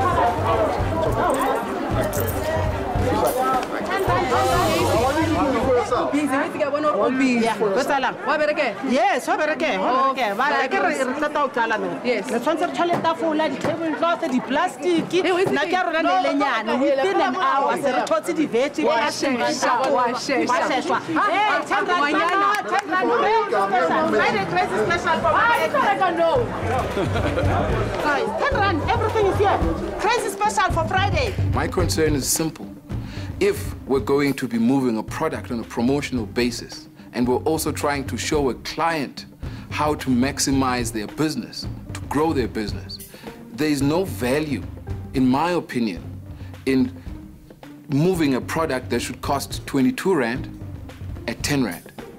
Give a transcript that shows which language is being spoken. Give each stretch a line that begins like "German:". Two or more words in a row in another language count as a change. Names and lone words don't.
English: Yes, yes. The transfer toilet tafula, the tablecloth, the plastic.
Southern Sotho: Na ke rona le lenyana
English: within an hour
Southern Sotho: se re thotse di veggie. Wa shesha.
English: Hey, 10 rand. Friday crazy special for guys, 10 rand, everything is here. Crazy special for Friday. My concern is simple. If we're going to be moving a product on a promotional basis, and we're also trying to show a client how to maximize their business, to grow their business, there is no value, in my opinion, in moving a product that should cost 22 rand at 10 rand.